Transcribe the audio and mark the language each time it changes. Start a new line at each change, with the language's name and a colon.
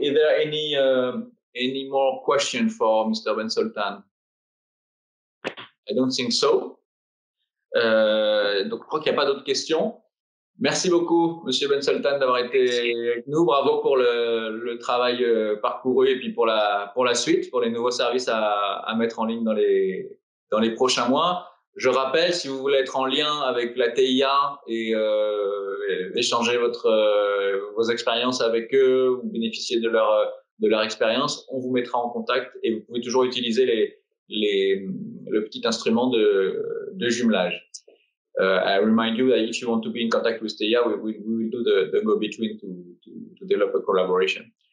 English: Is there any more question for Mr. Ben Sultan? I don't think so.
French: Donc, je crois qu'il n'y a pas d'autres questions. Merci beaucoup, Monsieur Ben Sultan, d'avoir été avec nous. Bravo pour le travail parcouru et puis pour la suite, pour les nouveaux services à mettre en ligne dans les prochains mois. Je rappelle, si vous voulez être en lien avec la TIA et échanger vos expériences avec eux ou bénéficier de leur expérience, on vous mettra en contact et vous pouvez toujours utiliser le petit instrument de jumelage.
English: I remind you that if you want to be in contact with TIA, we will do the go-between to develop a collaboration.